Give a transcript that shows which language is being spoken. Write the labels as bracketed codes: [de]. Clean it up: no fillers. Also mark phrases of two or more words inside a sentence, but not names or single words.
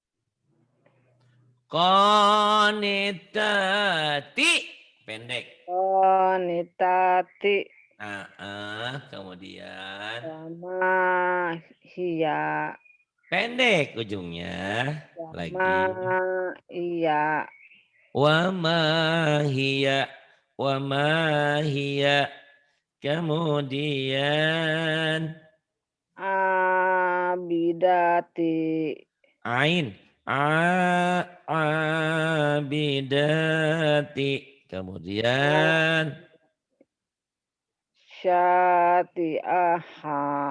[ar] Qanitati. [id] Pendek. [ar] Qanitati. [id] Kemudian [ar] سما هي. [id] pendek ujungnya. Sama Lagi. iya. [ar] وما هي. وما هي. [id] Kemudian [ar] Abidati. ain. Abidati. [id] Kemudian [ar] Syati'aha.